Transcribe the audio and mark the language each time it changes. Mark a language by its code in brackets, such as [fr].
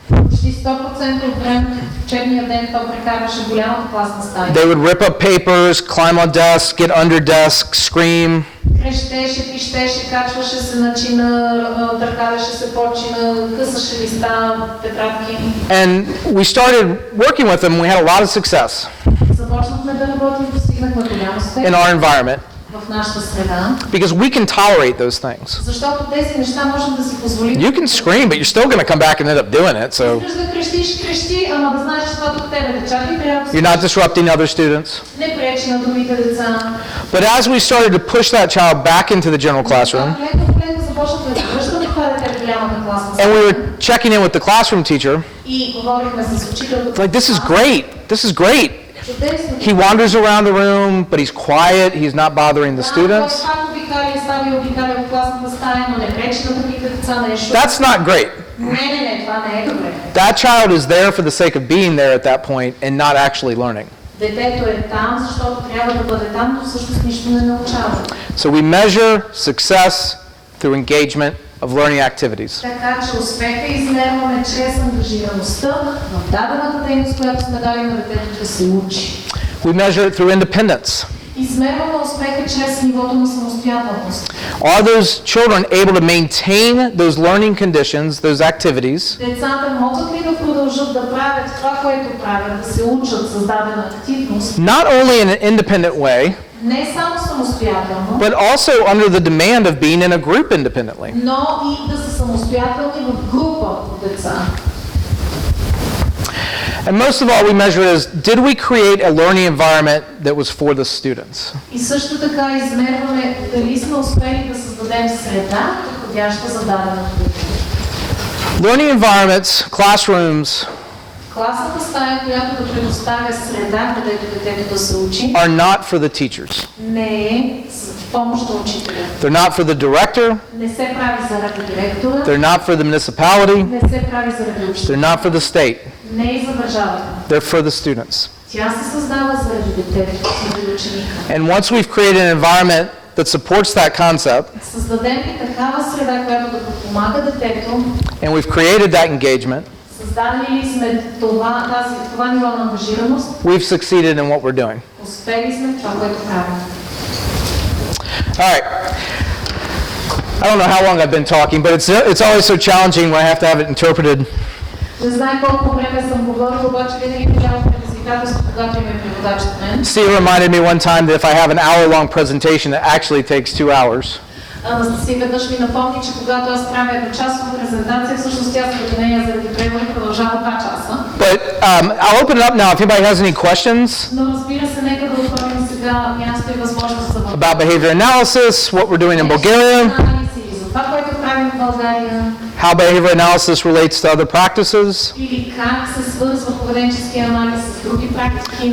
[bg] Почти 100% от времето в учебния ден то прекарваше в голямата класна стая. [en] They would rip up papers, climb on desks, get under desks, scream. [bg] Крещеше, пищеше, качваше се на чина, търкаляше се по чина, късаше листа, тетрадки. [en] And we started working with them. We had a lot of success [bg] Започнахме да работим, постигнахме голям успех [en] in our environment [bg] в нашата среда, [en] because we can tolerate those things. [bg] защото тези неща можем да си позволим. [en] You can scream, but you're still going to come back and end up doing it. So [bg] Искаш да крещиш, крещи, ама да знаеш, че това до тебе децата и трябва да [en] you're not disrupting other students. [bg] не пречи на другите деца. [en] But as we started to push that child back into the general classroom, [bg] Леко започнахме да връщаме това дете в голямата класна [en] and we [bg] стая. [en] were checking in with the classroom teacher, [bg] И говорихме с учителката. [en] like, this is great. This is great. [bg] Чудесно. [en] He wanders around the room, but he's quiet, he's not bothering the students. [bg] Той обикаля в класната стая, но не пречи на другите деца нещо. [en] That's not great. [bg] Не, това не е добре. [en] That child is there for the sake of being there at that point and not actually learning. [bg] Детето е там, защото трябва да бъде там, но всъщност нищо не научава. [en] So we measure success through engagement of learning activities. [bg] Така че успеха измерваме чрез ангажираността в дадената дейност, която сме дали на детето да се учи. [en] We measure it through independence. [bg] Измерваме успеха чрез нивото на самостоятелност. [en] Are those children able to maintain those learning conditions, those activities, [bg] Децата могат ли да продължат да правят това, което правят, да се учат с дадена активност, [en] not only in an independent way, [bg] не само самостоятелно, [en] but also under the demand of being in a group independently? [bg] но и да са самостоятелни в група от деца. [en] And most of all, we measure it as, did we create a learning environment that was for the students? [bg] И също така измерваме дали сме успели да създадем среда, подходяща за даденото дете. [en] Learning environments, classrooms, [bg] Класната стая, която да предоставя среда, където детето да се учи, [en] are not for the teachers. [bg] не е с помощ на учителя. [en] They're not for the director, [bg] Не се прави заради директора, [en] they're not for the municipality, [bg] не се прави заради учителя, [en] they're not for the state, [bg] не и за държавата. [en] they're for the students. [bg] Тя се създава заради детето, заради ученика. [en] And once we've created an environment that supports that concept, [bg] Създадем ли такава среда, която да подпомага детето, [en] and we've created that engagement, [bg] създадели ли сме това ниво на ангажираност, [en] we've succeeded in what we're doing. [bg] успели сме в това, което правим. [en] All right. I don't know how long I've been talking, but it's always so challenging when I have to have it interpreted. [bg] Не знае колко време съм говорил, обаче винаги голямо предизвикателство, когато има преводач от мен. [en] Steve reminded me one time that if I have an hour-long presentation, it actually takes 2 hours. [bg] Анастасия веднъж ми напомни, че когато аз правя едночасова презентация, всъщност тя с нея заради превода продължава 2 часа. [en] But I'll open it up now if anybody has any questions [bg] Но разбира се, нека да отворим сега място и възможност за въпрос. [en] about behavior analysis, what we're doing in Bulgaria, [bg] Анализи за това, което правим в България, [en] how behavior analysis relates to other practices, [bg] или как се свързва поведенческия анализ с други практики.